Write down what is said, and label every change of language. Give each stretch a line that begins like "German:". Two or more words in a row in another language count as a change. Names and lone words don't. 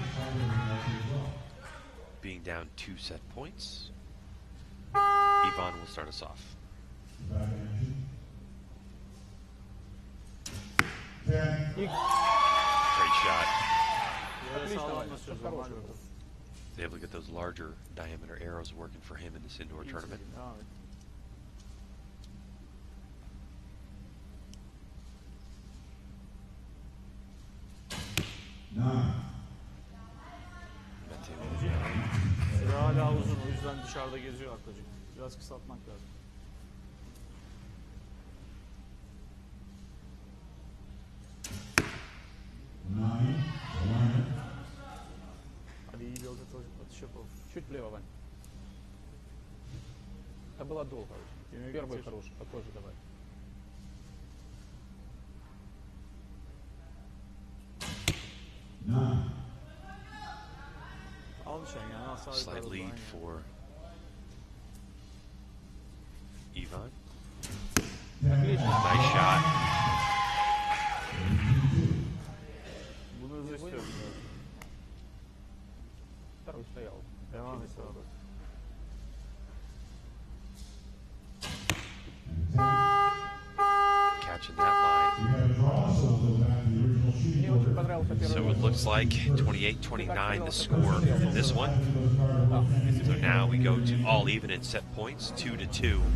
English: Being down 2 set points, Ivan will start us off. Great shot. He's able to get those larger diameter arrows working for him in this indoor tournament.
Turkish: Hala uzun, o yüzden dışarıda geziyor aklacık. Biraz kısaltmak lazım. Hadi iyi bir atış yapalım.
Russian: Чуть влево, Вань. Это было долго. Первый хороший, попозже давай.
English: Slight lead for Ivan. Nice shot.
Turkish: Bunu hızlı istiyorum.
Russian: Второй стоял.
Turkish: Devam et sağda.
English: Catching that line. So it looks like 28-29 the score in this one. So now we go to all even in set points, 2-2.